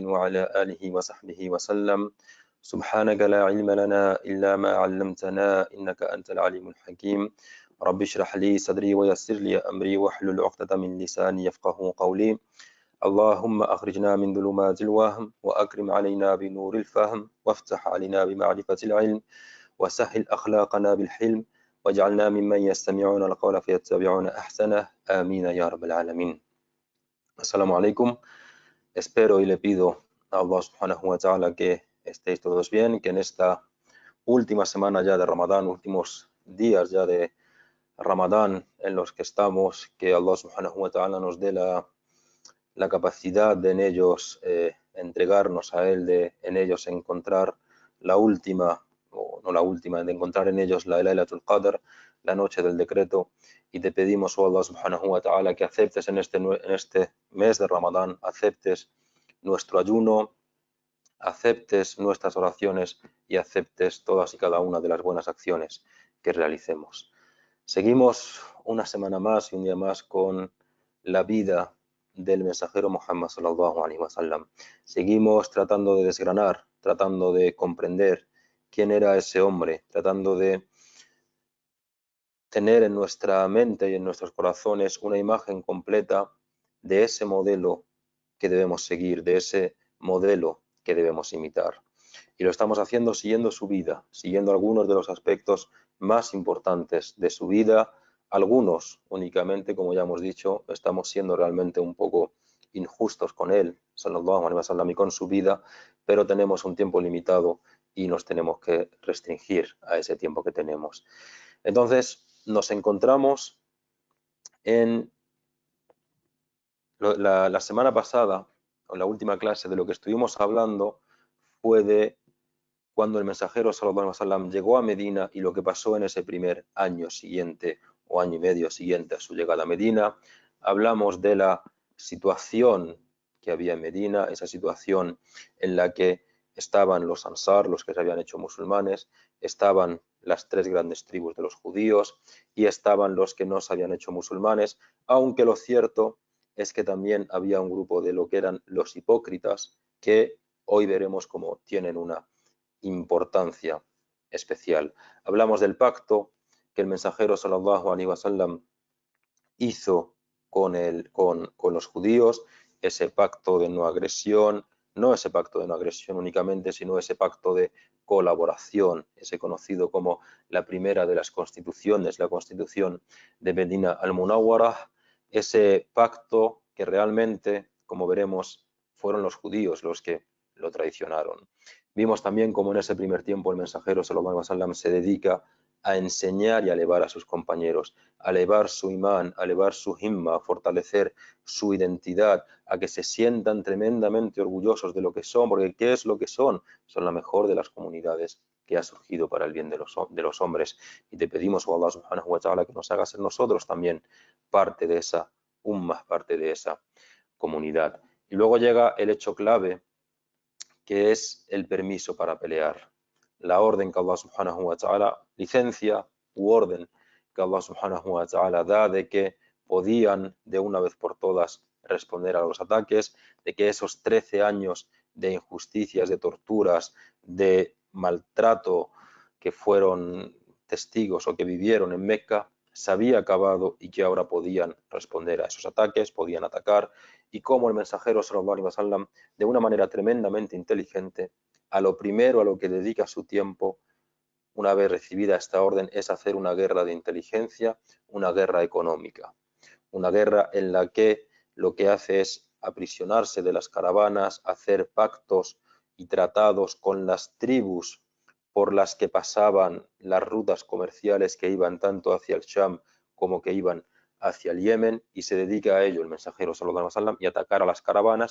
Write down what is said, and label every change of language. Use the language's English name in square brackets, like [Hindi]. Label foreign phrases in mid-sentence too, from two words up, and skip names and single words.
[Arabic] وعلى آله وصحبه وسلم سبحانك لا علم لنا إلا ما علمتنا إنك أنت العليم الحكيم رب اشرح لي صدري ويسر لي أمري واحلل عقدة من لساني يفقه قولي اللهم أخرجنا من ظلمات الوهم وأكرم علينا بنور الفهم وافتح علينا بمعرفة العلم وسهل أخلاقنا بالحلم واجعلنا ممن يستمعون القول فيتبعون أحسنه آمين يا رب العالمين. السلام عليكم. [Spanish] Espero y le pido a Allah [Arabic] سبحانه وتعالى [Spanish] que estéis todos bien, que en esta última semana ya de Ramadán, últimos días ya de Ramadán en los que estamos, que Allah [Arabic] سبحانه وتعالى [Spanish] nos dé la capacidad de en ellos entregarnos a Él, de en ellos encontrar la última, o no la última, de encontrar en ellos la Laylatul Qadr, la noche del decreto, y te pedimos, [Arabic] oh الله سبحانه وتعالى, [Spanish] que aceptes en este mes de Ramadán, aceptes nuestro ayuno, aceptes nuestras oraciones y aceptes todas y cada una de las buenas acciones que realicemos. Seguimos una semana más y un día más con la vida del mensajero Muhammad [Arabic] صلى الله عليه وسلم. [Spanish] Seguimos tratando de desgranar, tratando de comprender quién era ese hombre, tratando de tener en nuestra mente y en nuestros corazones una imagen completa de ese modelo que debemos seguir, de ese modelo que debemos imitar. Y lo estamos haciendo siguiendo su vida, siguiendo algunos de los aspectos más importantes de su vida. Algunos únicamente, como ya hemos dicho, estamos siendo realmente un poco injustos con él, [Arabic] صلى الله عليه وسلم, [Spanish] y con su vida, pero tenemos un tiempo limitado y nos tenemos que restringir a ese tiempo que tenemos. Entonces, nos encontramos en la semana pasada, en la última clase, de lo que estuvimos hablando fue de cuando el mensajero [Arabic] صلى الله عليه وسلم [Spanish] llegó a Medina y lo que pasó en ese primer año siguiente o año y medio siguiente a su llegada a Medina. Hablamos de la situación que había en Medina, esa situación en la que estaban los ansar, los que se habían hecho musulmanes, estaban las tres grandes tribus de los judíos y estaban los que no se habían hecho musulmanes, aunque lo cierto es que también había un grupo de lo que eran los hipócritas, que hoy veremos cómo tienen una importancia especial. Hablamos del pacto que el mensajero [Arabic] صلى الله عليه وسلم [Spanish] hizo con los judíos, ese pacto de no agresión, no ese pacto de no agresión únicamente, sino ese pacto de colaboración, ese conocido como la primera de las constituciones, la constitución de Medina al-Munawwarah, ese pacto que realmente, como veremos, fueron los judíos los que lo traicionaron. Vimos también cómo en ese primer tiempo el mensajero [Arabic] صلى الله عليه وسلم [Spanish] se dedica a enseñar y a elevar a sus compañeros, a elevar su imán, a elevar su himma, a fortalecer su identidad, a que se sientan tremendamente orgullosos de lo que son, porque ¿qué es lo que son? Son la mejor de las comunidades que ha surgido para el bien de los hombres. Y te pedimos, [Arabic] oh الله سبحانه وتعالى, [Spanish] que nos haga ser nosotros también parte de esa umma, parte de esa comunidad. Y luego llega el hecho clave, que es el permiso para pelear. La orden que Allah [Arabic] سبحانه وتعالى, [Spanish] licencia u orden que Allah [Arabic] سبحانه وتعالى [Spanish] da de que podían de una vez por todas responder a los ataques, de que esos 13 años de injusticias, de torturas, de maltrato que fueron testigos o que vivieron en Meca, se había acabado y que ahora podían responder a esos ataques, podían atacar, y cómo el mensajero sallallahu [Arabic] عليه وسلم, [Spanish] de una manera tremendamente inteligente, a lo primero a lo que dedica su tiempo, una vez recibida esta orden, es hacer una guerra de inteligencia, una guerra económica, una guerra en la que lo que hace es aprisionarse de las caravanas, hacer pactos y tratados con las tribus por las que pasaban las rutas comerciales que iban tanto hacia el Sham como que iban hacia el Yemen, y se dedica a ello el mensajero [Arabic] صلى الله عليه وسلم, [Spanish] y atacar a las caravanas.